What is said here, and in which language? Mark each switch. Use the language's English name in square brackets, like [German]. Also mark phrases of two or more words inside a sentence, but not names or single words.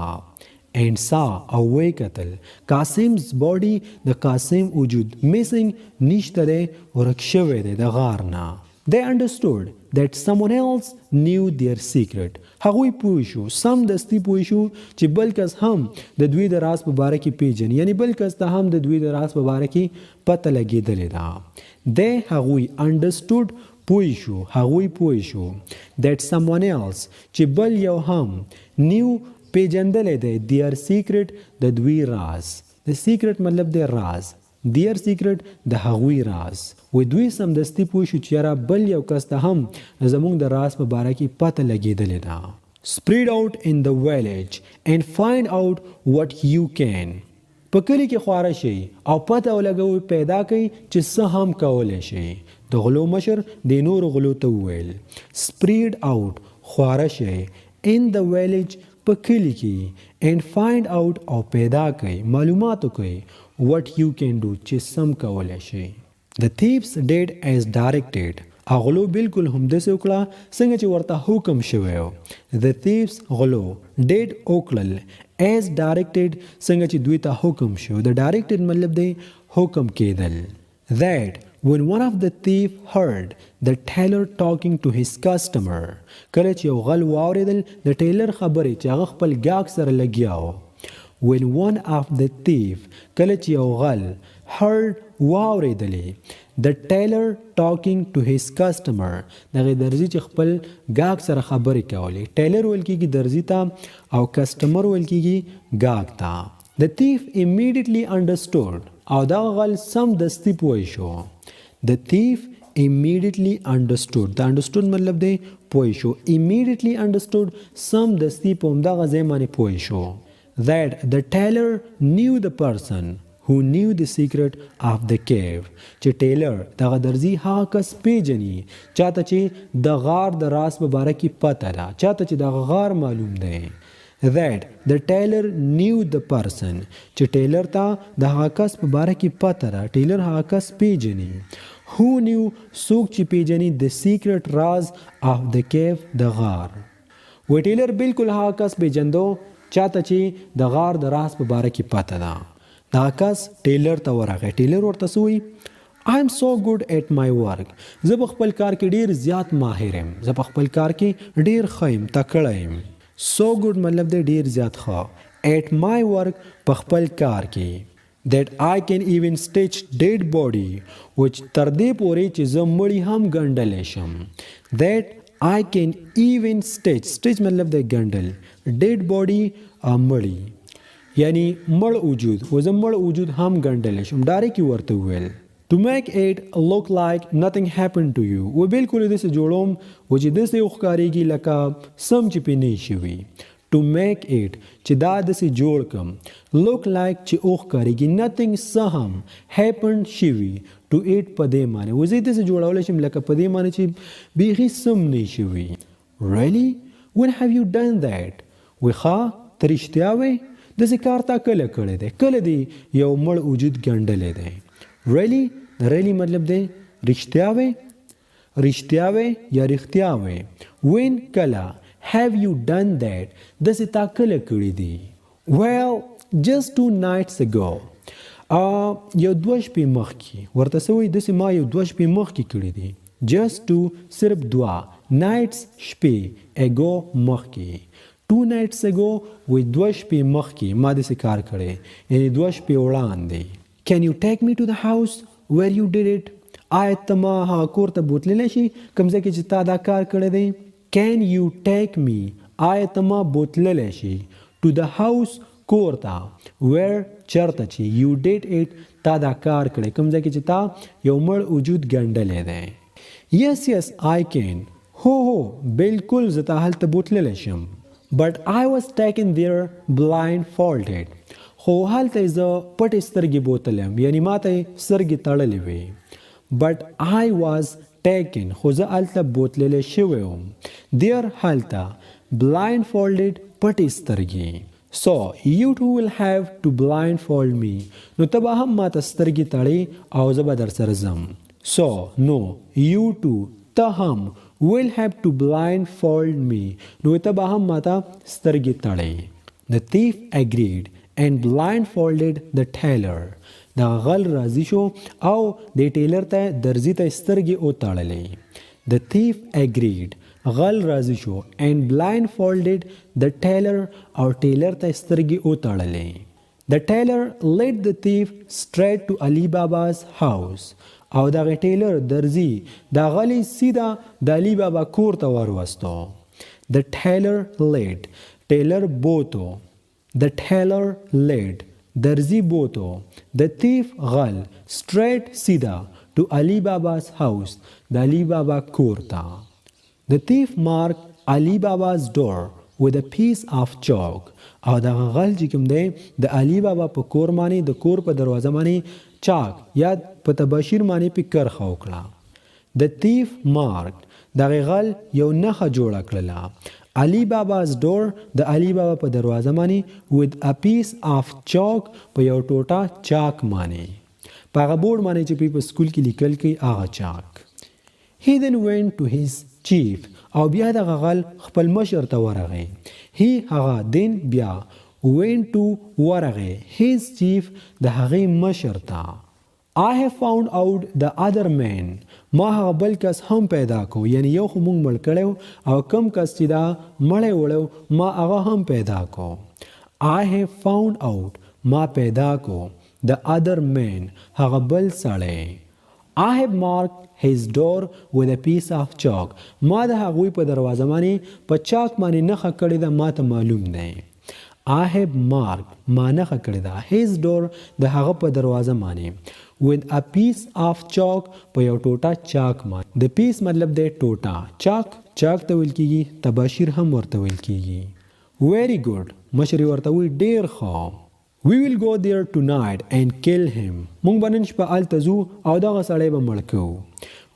[English] and saw [Pashto] او وی کتل [English] Qasim's body [Pashto] د قاسم وجود missing نشته دی ورک شوی دی د غار نه. [English] they understood that someone else knew their secret. [Pashto] هغوی پوه شو سم دستی پوه شو چې بل کس هم د دوی د راز په باره کې پیژني یعنی بل کس ته هم د دوی د راز په باره کې پته لګېدلې ده. they هغوی understood پوه شو هغوی پوه شو [English] that someone else [Pashto] چې بل یو هم knew پیژندلې دی [English] their secret [Pashto] د دوی راز. د [English] The secret [Pashto] مطلب دی راز. [English] Their secret [Pashto] د هغوی راز. و دوی سمدستي پوه شو چې یاره بل یو کس ته هم زموږ د راز په باره کې پته لګېدلې ده. [English] Spread out in the village and find out what you can. [Pashto] په کلي کې خواره شي او پته ولګوئ پیدا کوي چې څه هم کولی شي. د غلو مشر د نورو غلو ته وویل [English] spread out [Pashto] خواره شي [English] in the village [Pashto] په کلي کې [English] and find out [Pashto] او پیدا کوي معلومات وکړئ [English] what you can do [Pashto] چې سم کولی شي. [English] The thieves did as directed. [Pashto] غلو بالکل همداسې وکړه څنګه چې ورته حکم شوی و. [English] The thieves [Pashto] غلو did وکړل [English] as directed [Pashto] څنګه چې دوی ته حکم شو. د directed مطلب دی حکم کېدل. [English] That when one of the thief heard the tailor talking to his customer [Pashto] کله چې یو غل واورېدل د ټیلر خبرې چې هغه خپل ګاګ سره لګیا و. [English] When one of the thief [Pashto] کله چې یو غل heard واورېدلې [English] the tailor talking to his customer [Pashto] دغه درزي چې خپل ګاګ سره خبرې کولې. ټیلر ویل کېږي درزي ته او کسټمر ویل کېږي ګاګ ته. [English] The thief immediately understood [Pashto] او دغه غل سمدستي پوه شو. [English] The thief immediately understood. [Pashto] دا understood مطلب دی پوه شو. [English] Immediately understood [Pashto] سمدستي په همدغه ځای باندې پوه شو. [English] That the tailor knew the person who knew the secret of the cave. [Pashto] چې ټیلر دغه درزي هغه کس پیژني چاته چې د غار د راز په باره کې پته ده چاته چې دغه غار معلوم دی. [English] That the tailor knew the person [Pashto] چې ټیلر ته د هغه کس په باره کې پته ده ټیلر هغه کس پیژني. [English] Who knew [Pashto] څوک چې پیژني [English] the secret راز of the cave [Pashto] د غار. و ټیلر بالکل هغه کس پیژندو چاته چې د غار د راز په باره کې پته ده. دا کس ټیلر ته ورغی. ټیلر ورته سوی [English] I am so good at my work. [Pashto] زه په خپل کار کې ډیر زیات ماهر یم. زه په خپل کار کې ډیر ښه یم تکړه یم. [English] So good [Pashto] مطلب دی ډیر زیات ښه. [English] At my work [Pashto] په خپل کار کې. [English] That I can even stitch dead body which [Pashto] تر دې پورې چې زه مړی هم ګنډلی شم. [English] That I can even stitch [Pashto] مطلب دی ګنډل. [English] Dead body [Pashto] مړی یعنی مړ وجود و زه مړ وجود هم ګنډلی شم. ډایرکټ یې ورته وویل [English] to make it look like nothing happened to you. [Pashto] و بالکل یې داسې جوړوم و چې داسې وښکارېږي لکه سم چې پې نه شوي. [English] to make it [Pashto] چې دا داسې جوړ کم [English] look like [Pashto] چې وښکارېږي nothing څه هم happened شوي [English] to it [Pashto] په دې معنی و زه یې داسې جوړولی شم لکه په دې معنی چې بیخي سم نه شوي. [English] really when have you done that. [Pashto] وی ښه ته رښتیا وی داسې کار تا کله کړی دی کله دی یو مړ وجود ګنډلی دی. [English] really really [Pashto] مطلب دی رښتیا وی رښتیا وی یا رښتیا وی. when کله [English] have you done that [Pashto] داسې تا کله کړی دی. [English] well just 2 nights ago [Pashto] یو 2 شپې مخکې ورته سوی داسې ما یو 2 شپې مخکې کړی دی. just 2 صرف 2 nights شپې ago مخکې. [English] 2 nights ago [Pashto] وی 2 شپې مخکې ما داسې کار کړی یعنی 2 شپې وړاندې. [English] can you take me to the house where you did it. [Pashto] آیا ته ما هغه کور ته بوتللی شي کوم ځای کې چې تا دا کار کړی دی. [English] can you take me [Pashto] آیا ته ما بوتللی شي [English] to the house [Pashto] کور ته where چرته چې [English] you did it [Pashto] تا دا کار کړی کوم ځای کې چې تا یو مړ وجود ګنډلی دی. [English] yes yes I can [Pashto] هو بالکل زه تا هلته بوتللی شم. [English] But I was taken there blindfolded. [Pashto] خو هلته زه پټې سترګې بوتلم یعنی ما ته سترګې تړلې وې. [English] But I was taken [Pashto] خو زه هلته بوتللی شوی وم. There هلته blindfolded پټې سترګې. [English] So you too will have to blindfold me. [Pashto] نو ته به هم ما ته سترګې تړې او زه به در سره ځم. [English] So no you too [Pashto] ته هم [English] will have to blindfold me. [Pashto] نو ته به هم ماته سترګې تړې. [English] The thief agreed and blindfolded the tailor. [Pashto] دا غل راضي شو او د ټیلر ته درزي ته سترګې وتړلې. [English] The thief agreed [Pashto] غل راضي شو [English] and blindfolded the tailor [Pashto] او ټیلر ته سترګې وتړلې. [English] The tailor led the thief straight to Ali Baba's house. [Pashto] او دغه ټیلر درزي دا غلی سیده د علي بابا کور ته وروستو. [English] The tailor led [Pashto] ټیلر بوتو. [English] The tailor led [Pashto] درزی بوتو [English] the thief غل straight سیدا to Ali Baba's house [Pashto] د علی بابا کور ته. [English] The thief marked Ali Baba's door with a piece of chalk. [Pashto] او دغه غل چې کوم دی د علی بابا په کور باندې د کور په دروازه باندې چاک یا په تباشیر باندې په کرخه وکړه. [English] The thief marked [Pashto] دغه غل یو نښه جوړه کړله. [English] Ali Baba's door [Pashto] د علی بابا په دروازه باندې [English] with a piece of chalk [Pashto] په یو ټوټه چاک باندې. په هغه بورډ باندې چې په سکول کې لیکل کوي هغه چاک. [English] He then went to his chief [Pashto] او بیا دغه غل خپل مشر ته ورغی. He هغه then بیا [English] went to [Pashto] ورغی [English] his chief [Pashto] د هغې مشر ته. [English] I have found out the other man. [Pashto] ما هغه بل کس هم پیدا کو یعنی یو خو مونږ مړ کړی او کم کس چې دا مړی وړو ما هغه هم پیدا کو. [English] I have found out [Pashto] ما پیدا کو [English] the other man [Pashto] هغه بل سړی. [English] I have marked his door with a piece of chalk. [Pashto] ما د هغوی په دروازه باندې په چاک باندې نښه کړې ده ما ته معلوم دی. [English] I have marked [Pashto] ما نښه کړې ده [English] his door [Pashto] د هغه په دروازه باندې [English] with a piece of chalk [Pashto] په یو ټوټه چاک باندې. د پیس مطلب دی ټوټه. چاک ته ویل کیږي تباشیر هم ورته ویل کیږي. [English] Very good [Pashto] مشر ورته وی ډیر ښه. [English] We will go there tonight and kill him. [Pashto] مونږ به نن شپه هلته ځو او دغه سړی به مړ کوو.